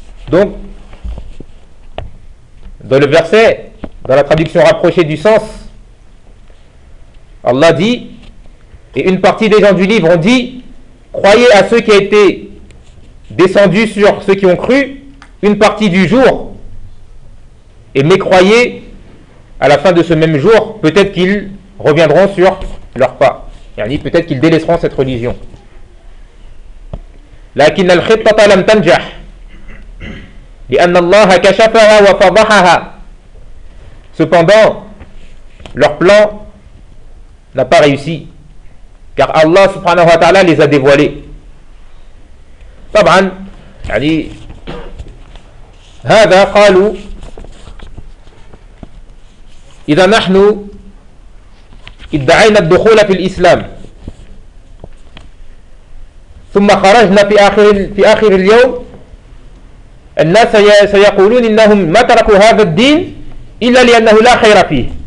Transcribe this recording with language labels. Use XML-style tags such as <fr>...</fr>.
<fr>donc dans le verset, dans la traduction rapprochée du sens, Allah dit: et une partie des gens du livre ont dit: croyez à ceux qui étaient descendus sur ceux qui ont cru une partie du jour et mécroyez à la fin de ce même jour, peut-être qu'ils reviendront sur leur pas, yani peut-être qu'ils délaisseront cette religion.</fr> <ar>لكن الخطة لم تنجح لأن الله كشفها وفضحها.</ar> <fr>Cependant, leur plan n'a pas réussi car Allah subhanahu wa ta'ala les a dévoilés.</fr> <ar>طبعا يعني هذا قالوا اذا نحن ادعينا الدخول في الاسلام ثم خرجنا في اخر اليوم الناس سيقولون انهم ما تركوا هذا الدين الا لانه لا خير فيه.</ar>